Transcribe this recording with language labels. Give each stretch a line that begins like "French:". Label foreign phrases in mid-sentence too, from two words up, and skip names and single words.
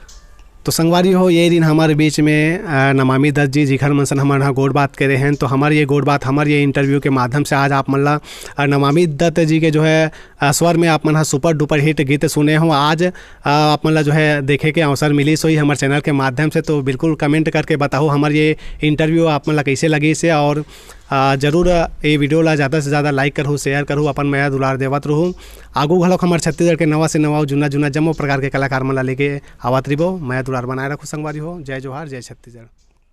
Chhattisgarhi: तो संगवारी हो, ये दिन हमारे बीच में नमामि दत्त जी जिखर मनसन हमारे यहाँ गोड़ बात करे हैं, तो हमारी ये गोड़ बात, हमारे ये इंटरव्यू के माध्यम से आज आप मल्ला नमामि दत्त जी के जो है स्वर में आप मन
English: super duper hit
Chhattisgarhi: गीत सुने हो। आज आप मल्ला जो है देखे के अवसर मिली सोई हमारे चैनल के माध्यम से, तो बिल्कुल कमेंट करके बताओ हमारे ये इंटरव्यू आप मल्ला कैसे लगी से। और जरूर ये वीडियो ला ज़्यादा से ज़्यादा लाइक करूँ, शेयर करूँ, अपन माया दुलार देवत रहूँ। आगू घलोक हमारे छत्तीसगढ़ के नवा से नवा जुना जुना जम्मो प्रकार के कलाकार मन ला लेके आवत रहिबो। माया दुलार बनाए रखो संगवारी हो। जय जोहार, जय छत्तीसगढ़।